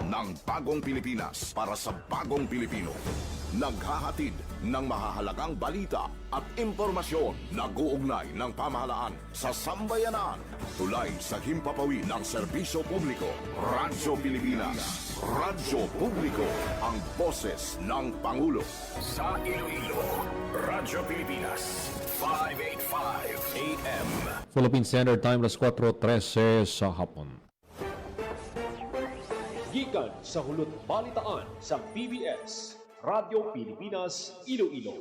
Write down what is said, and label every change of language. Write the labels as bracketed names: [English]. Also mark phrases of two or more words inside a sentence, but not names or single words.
[Filipino] Ng bagong Pilipinas para sa bagong Pilipino. Naghahatid ng mahahalagang balita at impormasyon nag-uugnay ng pamahalaan sa sambayanan. Tulay sa himpapawid ng serbisyo publiko. Radyo Pilipinas. Radyo Publiko. Ang boses ng Pangulo. Sa Iloilo, Radyo Pilipinas. 585 AM. Philippine Standard Time, alas 4:13 sa hapon. [Hiligaynon] Gikan sa hulot balitaan sa PBS, Radyo Pilipinas, Iloilo.